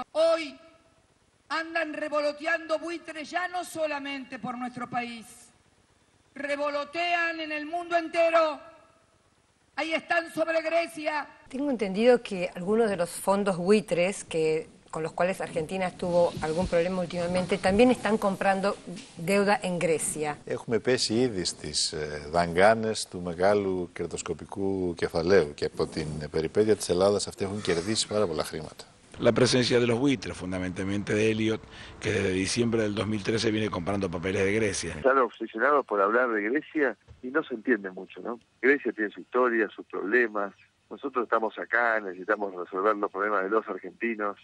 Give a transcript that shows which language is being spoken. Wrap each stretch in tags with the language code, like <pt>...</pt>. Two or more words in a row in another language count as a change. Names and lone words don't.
<es>Hoy andan revoloteando buitres ya no solamente por nuestro país, revolotean en el mundo entero. Ahí están sobre Grecia. Tengo entendido que algunos de los fondos buitres con los cuales Argentina tuvo algún problema últimamente, también están comprando deuda en Grecia.</es> <el>Έχουμε πέσει ήδη στις δαγκάνες του μεγάλου κερδοσκοπικού κεφαλαίου και από την περιπέτεια της Ελλάδας αυτοί έχουν κερδίσει πάρα πολλά χρήματα.</el> <es>La presencia de los buitres, fundamentalmente de Elliot, que desde diciembre del 2013 viene comprando papeles de Grecia. Están obsesionados por hablar de Grecia y no se entiende mucho, ¿no? Grecia tiene su historia, sus problemas. Nosotros estamos acá, necesitamos resolver los problemas de los argentinos.</es>